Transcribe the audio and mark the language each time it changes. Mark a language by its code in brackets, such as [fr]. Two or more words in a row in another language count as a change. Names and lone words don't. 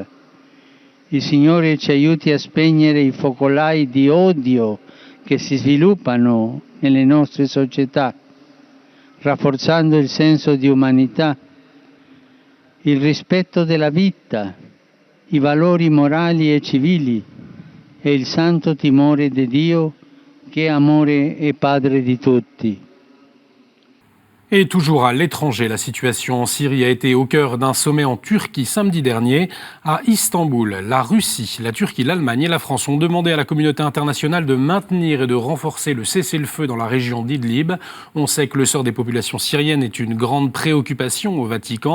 [it] Il Signore ci aiuti a spegnere i focolai di odio che si sviluppano nelle nostre società, rafforzando il senso di umanità, il rispetto della vita, i valori morali e civili e il santo timore di Dio che è amore e Padre di tutti. [fr] Et toujours à l'étranger, la situation en Syrie a été au cœur d'un sommet en Turquie samedi dernier à Istanbul. La Russie, la Turquie, l'Allemagne et la France ont demandé à la communauté internationale de maintenir et de renforcer le cessez-le-feu dans la région d'Idlib. On sait que le sort des populations syriennes est une grande préoccupation au Vatican.